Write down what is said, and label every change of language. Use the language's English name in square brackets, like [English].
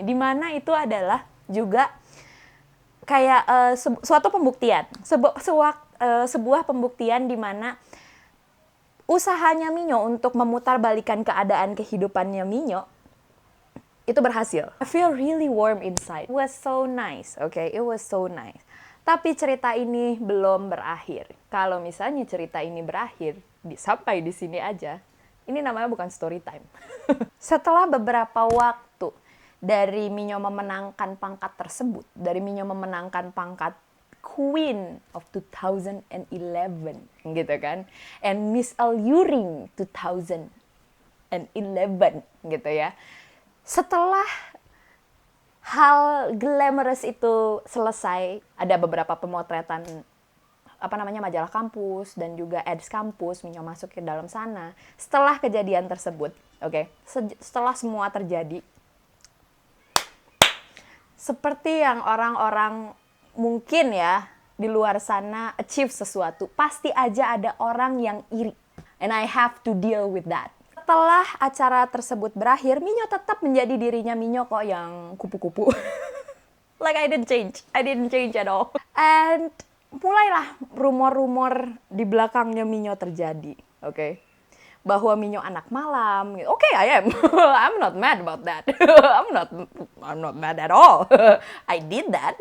[Indonesian] Dimana itu adalah juga kayak suatu pembuktian, sebuah pembuktian di mana usahanya Minyo untuk memutarbalikkan keadaan kehidupannya Minyo itu berhasil. [English] I feel really warm inside. It was so nice, okay? It was so nice. [Indonesian] Tapi cerita ini belum berakhir. Kalau misalnya cerita ini berakhir, sampai di sini aja, ini namanya bukan story time. Setelah beberapa waktu dari Minyo memenangkan pangkat tersebut, dari Minyo memenangkan pangkat Queen of 2011, gitu kan, and Miss Alluring 2011, gitu ya. Setelah hal glamorous itu selesai, ada beberapa pemotretan majalah kampus dan juga ads kampus, Minyo masuk ke dalam sana. Setelah kejadian tersebut, oke, setelah semua terjadi, seperti yang orang-orang mungkin ya di luar sana achieve sesuatu, pasti aja ada orang yang iri, [English] and I have to deal with that. [Indonesian] Setelah acara tersebut berakhir, Minyo tetap menjadi dirinya Minyo kok yang kupu-kupu. [English] Like I didn't change at all. [Indonesian] And mulailah rumor-rumor di belakangnya Minyo terjadi, oke? Bahwa Minyo anak malam. [English] Okay, I am. I'm not mad about that. I'm not mad at all. I did that.